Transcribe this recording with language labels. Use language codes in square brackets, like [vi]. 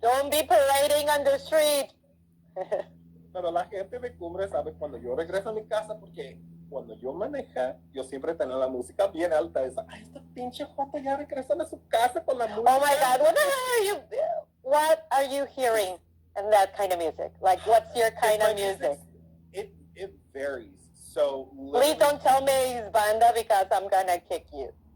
[en] Don't be parading on the street. [es] Pero la gente de Cumbres sabe cuando yo regreso a mi casa, porque cuando yo manejo, yo siempre tengo la música bien alta. Esta pinche jota ya regresan a su casa con la música. [en] Oh my God, what are you hearing in that kind of music? Like, what's your kind of music? It varies. So please don't tell me it's banda because I'm gonna kick you.